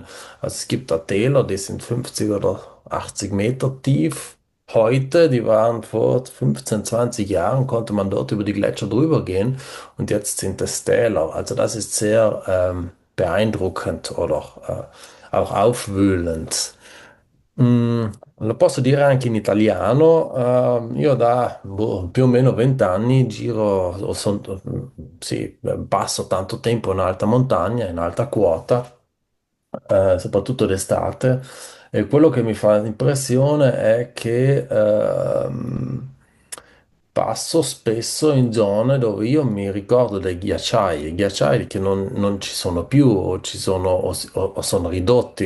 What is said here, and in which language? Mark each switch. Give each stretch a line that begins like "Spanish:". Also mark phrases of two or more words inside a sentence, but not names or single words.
German: Also es gibt da Täler, die sind 50 oder 80 Meter tief. Heute, die waren vor 15, 20 Jahren, konnte man dort über die Gletscher drüber gehen, und jetzt sind es Täler. Also das ist sehr beeindruckend oder auch aufwühlend.
Italian: Lo posso dire anche in italiano. Io da più o meno 20 anni giro, sì, passo tanto tempo in alta montagna, in alta quota, soprattutto d'estate. E quello che mi fa impressione è che passo spesso in zone dove io mi ricordo dei ghiacciai che non ci sono più, o ci sono o sono ridotti.